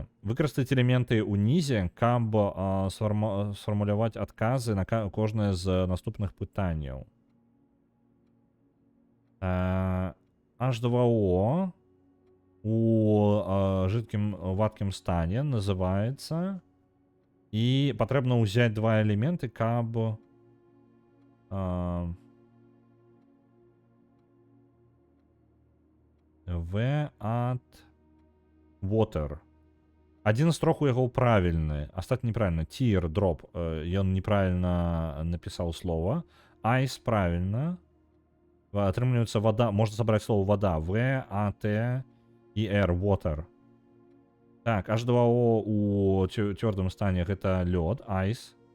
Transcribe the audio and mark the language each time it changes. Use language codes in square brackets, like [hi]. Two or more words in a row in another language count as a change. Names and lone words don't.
[be] Выкарыстаць элементы ўнізе, каб сфармуляваць адказы на кожнае з наступных пытанняў. H2O у жидкім вадкім стане называецца, і патрэбна ўзяць два элементы, каб [en] V at water. [be] Один з трох у яго правільны, астатні неправільна. [en] Tear, drop, [be] ён неправільна напісаў слова. Ice правільна. Атрымліваецца вода, можна сабраць слово вода. V, A, T і R, water. Так, H2O у цвёрдым стане гэта лёд, ice.